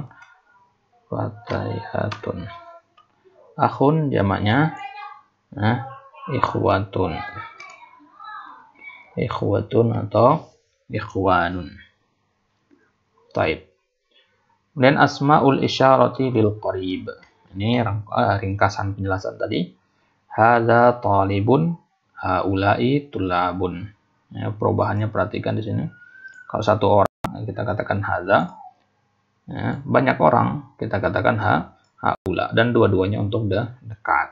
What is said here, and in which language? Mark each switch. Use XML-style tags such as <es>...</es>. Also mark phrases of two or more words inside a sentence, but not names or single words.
<id>Fatayatun. Akhun jamaknya ikhwatun. Ikhwatun atau ikhwanun. Taib. Kemudian</id> <ar>أسماء الإشارة للقريب.</ar> <id>Ini ringkasan penjelasan tadi.</id> <ar>هذا طالب، هؤلاء طلاب.</ar> <id>Ya, perubahannya perhatikan di sini. Kalau satu orang kita katakan hadza, ya, banyak orang kita katakan haula, dan dua-duanya untuk dekat.</id>